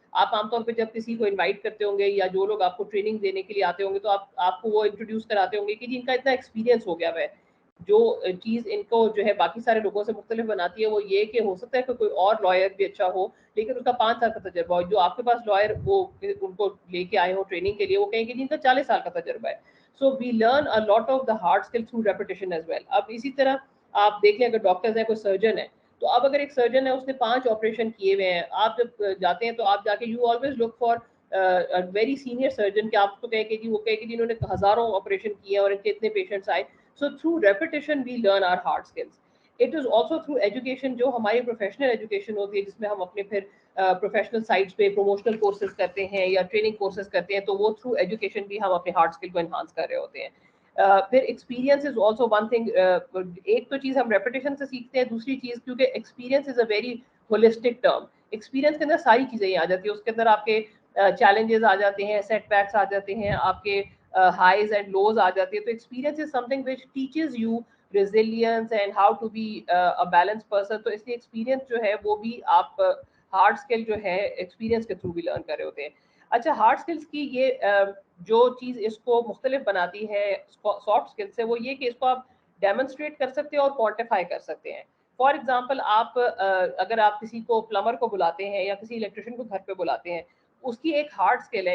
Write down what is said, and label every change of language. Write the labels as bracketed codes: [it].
[ur] آپ عام طور پہ جب کسی کو انوائٹ کرتے ہوں گے یا جو لوگ آپ کو ٹریننگ دینے کے لیے آتے ہوں گے تو آپ کو وہ انٹروڈیوس کراتے ہوں گے کہ جی ان کا اتنا ایکسپیرینس ہو گیا ہے. جو چیز ان کو جو ہے باقی سارے لوگوں سے مختلف بناتی ہے وہ یہ کہ ہو سکتا ہے کہ کوئی اور لائر بھی اچھا ہو لیکن اس کا 5 سال کا تجربہ ہو. جو آپ کے پاس لائر وہ ان کو لے کے آئے ہوں ٹریننگ کے لیے, وہ کہیں گے جن کا 40 سال کا تجربہ ہے. [en] So we learn a lot of the hard skill through repetition as well. [ur] اب اسی طرح آپ دیکھ لیں اگر ڈاکٹرز ہیں, کوئی سرجن ہے, تو اب اگر ایک سرجن ہے اس نے 5 آپریشن کیے ہوئے ہیں, آپ جب جاتے ہیں تو آپ جا کے [en] you always look for very senior surgeon [ur] کہ آپ کو کہے کہ جی وہ کہے کہ جنہوں نے ہزاروں آپریشن کیے اور ان کے اتنے پیشنٹس آئے. [en] So through repetition we learn our hard skills. It is also through education, [ur] جو ہماری پروفیشنل ایجوکیشن ہوتی ہے جس میں ہم اپنے پھر پروفیشنل سائٹس پہ پروموشنل کورسز کرتے ہیں یا ٹریننگ کورسز کرتے ہیں, تو وہ تھرو ایجوکیشن بھی ہم اپنے ہارڈ اسکل کو انہانس کر رہے ہوتے ہیں. پھر [en] Experience is also one thing. [ur] ایک تو چیز ہم ریپیٹیشن سے سیکھتے ہیں, دوسری چیز کیونکہ [en] Experience is a very holistic term. [ur] Experience کے اندر ساری چیزیں ہی آ جاتی ہیں, اس کے اندر آپ کے چیلنجز آ جاتے ہیں, سیٹ بیکس آ جاتے ہیں, آپ کے [en] highs and lows [ur] آ جاتی ہے. [en] تو experience is something which teaches you resilience and how to be a balanced person. [ur] تو اس لیے experience جو ہے وہ بھی آپ hard skill جو ہے experience کے through بھی learn کر رہے ہوتے ہیں. اچھا, hard skills کی یہ جو چیز اس کو مختلف بناتی ہے soft skills سے, وہ یہ کہ اس کو آپ demonstrate کر سکتے ہیں اور quantify کر سکتے ہیں. فار ایگزامپل آپ اگر آپ کسی کو پلمبر کو بلاتے ہیں یا کسی الیکٹریشین کو گھر پہ بلاتے ہیں, اس کی ایک ہارڈ اسکل ہے.